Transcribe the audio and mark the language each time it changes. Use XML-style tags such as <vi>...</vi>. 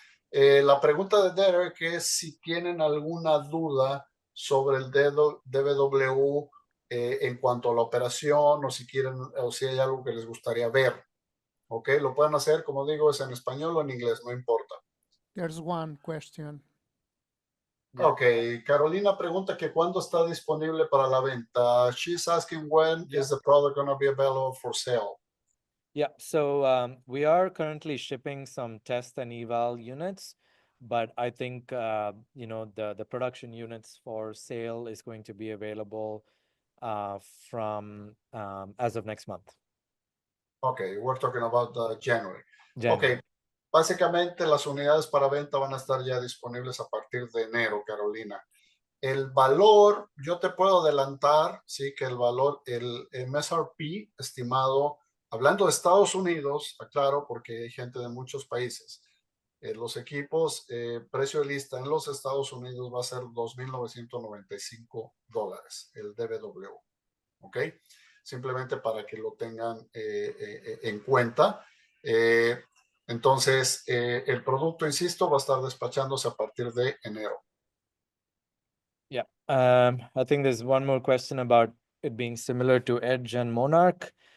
<es>La pregunta de Derek es si tienen alguna duda sobre el DVW en cuanto a la operación o si quieren o si hay algo que les gustaría ver. ¿Ok? Lo pueden hacer, como digo, es en español o en inglés, no importa.</es> <en>There's one question. Yeah.</en> <es>Ok, Carolina pregunta que cuándo está disponible para la venta.</es> <en>She's asking when is the product going to be available for sale? Yeah, so we are currently shipping some test and eval units, but I think you know, the production units for sale is going to be available from as of next month. Okay, we're talking about January. January.</en> <es>Okay, básicamente las unidades para venta van a estar ya disponibles a partir de enero, Carolina. El valor, yo te puedo adelantar, sí, que el valor, el MSRP estimado, hablando de Estados Unidos, aclaro, porque hay gente de muchos países, los equipos, precio de lista en los Estados Unidos va a ser $2,995, el DVW, ¿ok? Simplemente para que lo tengan en cuenta. Entonces, el producto, insisto, va a estar despachándose a partir de enero.</es> <en>Yeah, I think there's one more question about it being similar to Edge and Monarch.</en>